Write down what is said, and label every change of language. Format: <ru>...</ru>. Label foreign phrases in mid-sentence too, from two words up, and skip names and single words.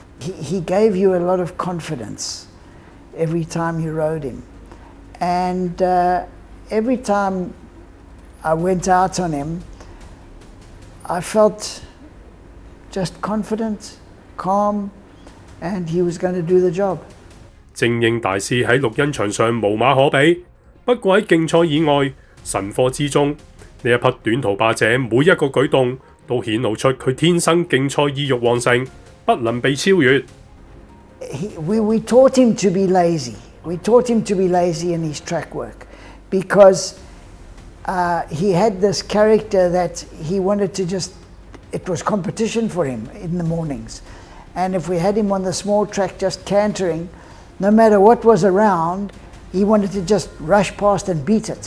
<en>He gave you a lot of confidence every time you rode him, and every time I went out on him, I felt just confident, calm, and he was going to do the job.</en> <yue>精英大師喺錄音場上無馬可比，不過喺競賽以外、神課之中，呢一匹短途霸者每一個舉動都顯露出佢天生競賽意欲旺盛，不能被超越。</yue> <en>We taught him to be lazy. We taught him to be lazy in his track work. Because he had this character that he wanted to it was competition for him in the mornings. And if we had him on the small track just cantering, no matter what was around, he wanted to just rush past and beat it.</en>